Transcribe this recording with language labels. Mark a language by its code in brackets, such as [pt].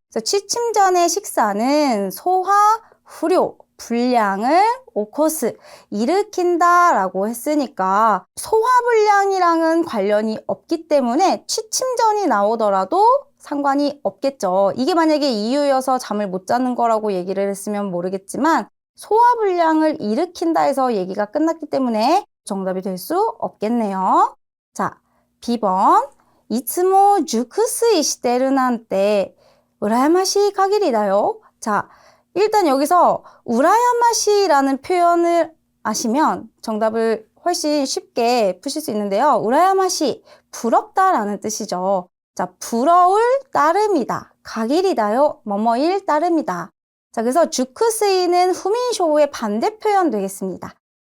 [ko] 그래서 취침 전의 식사는 소화 불료, 불량을 오코스, 일으킨다 라고 했으니까 소화불량이랑은 관련이 없기 때문에 취침 전이 나오더라도 상관이 없겠죠. 이게 만약에 이유여서 잠을 못 자는 거라고 얘기를 했으면 모르겠지만 소화불량을 일으킨다 해서 얘기가 끝났기 때문에 정답이 될 수 없겠네요. 자, B번. [ja] いつも熟睡してるなんて羨ましい限りだよ. [ko] 자, 일단 여기서 우라야마시라는 표현을 아시면 정답을 훨씬 쉽게 푸실 수 있는데요. 우라야마시, 부럽다라는 뜻이죠. 자, 부러울 따름이다. 가길이다요. 뭐뭐일 따름이다. 자, 그래서 주크스이는 후민쇼의 반대 표현 되겠습니다.